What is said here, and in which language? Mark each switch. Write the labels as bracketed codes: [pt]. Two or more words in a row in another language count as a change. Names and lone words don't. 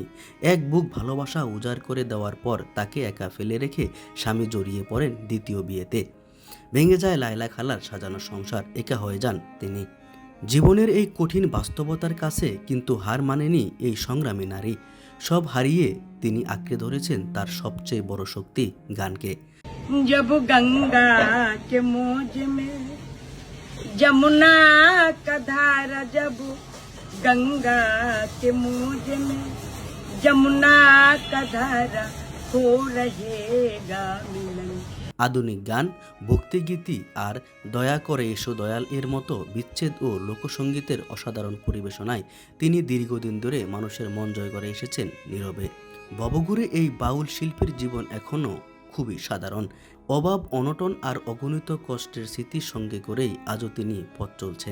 [bn] এক বুক ভালোবাসা উজাড় করে দেওয়ার পর তাকে একা ফেলে রেখে স্বামী জড়িয়ে পড়েন দ্বিতীয় বিয়েতে। ভেঙে যায় লায়লা খালার সাজানো সংসার, একা হয়ে যান তিনি। জীবনের এই কঠিন বাস্তবতার কাছে কিন্তু হার মানেনি এই সংগ্রামী নারী। সব হারিয়ে তিনি আঁকড়ে ধরেছেন তার সবচেয়ে বড় শক্তি, গানকে। [hi] जब गंगा के मौज में जमुना का धारा, जब गंगा के मौज में जमुना का धारा हो रहेगा मिलन। [bn] আধুনিক গান, ভক্তিগীতি আর দয়া করে এসো দয়াল এর মতো বিচ্ছেদ ও লোকসঙ্গীতের অসাধারণ পরিবেশনায় তিনি দীর্ঘদিন ধরে মানুষের মন জয় করে এসেছেন নীরবে। ভবঘুরে এই বাউল শিল্পীর জীবন এখনও খুবই সাধারণ। অভাব, অনটন আর অগণিত কষ্টের স্মৃতির সঙ্গে করেই আজও তিনি পথ চলছেন।